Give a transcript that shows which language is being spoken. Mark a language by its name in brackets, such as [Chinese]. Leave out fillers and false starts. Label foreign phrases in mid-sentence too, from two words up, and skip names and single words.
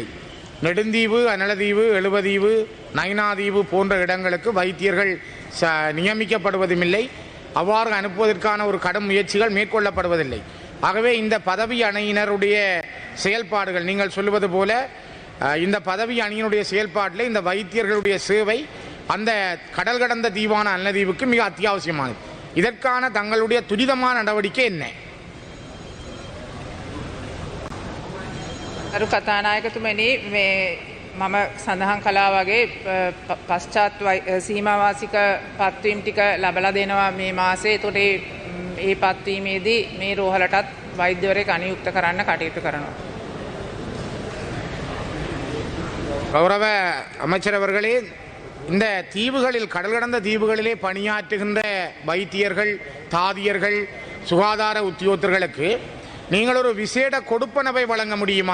[Tamil] நெடுந்தீவு, அனலதீவு, எழுவதீவு, நைனாதீவு போன்ற இடங்களுக்கு வைத்தியர்கள் நியமிக்கப்படுவதுமில்லை, அவ்வாறு அனுப்புவதற்கான ஒரு கடும் முயற்சிகள் மேற்கொள்ளப்படுவதில்லை. ஆகவே இந்த பதவி அணியினருடைய செயல்பாடுகள் நீங்கள் சொல்லுவது போல இந்த பதவி அணியினுடைய செயல்பாட்டில் இந்த வைத்தியர்களுடைய சேவை அந்த கடல் கடந்த தீவான அனலதீவுக்கு மிக அத்தியாவசியமானது. இதற்கான தங்களுடைய துரிதமான நடவடிக்கை என்ன? [Sinhala] අරු කතානායකතුමනි, මේ මම සඳහන් කළා වගේ පශ්චාත් සීමාවාසික පත්වීම් ටික ලබලා දෙනවා මේ මාසේ. ඒතකොට ඒ පත්වීමේදී මේ රෝහලටත් වෛද්‍යවරයෙක් අනියුක්ත කරන්න කටයුතු කරනවා. [Tamil] கௌரவ அமைச்சர் அவர்களே, இந்த தீவுகளில் கடல் கடந்த தீவுகளிலே பணியாற்றுகின்ற வைத்தியர்கள், தாதியர்கள், சுகாதார உத்தியோகத்தர்களுக்கு நீங்கள் ஒரு விசேட கொடுப்பனவை வழங்க முடியுமா?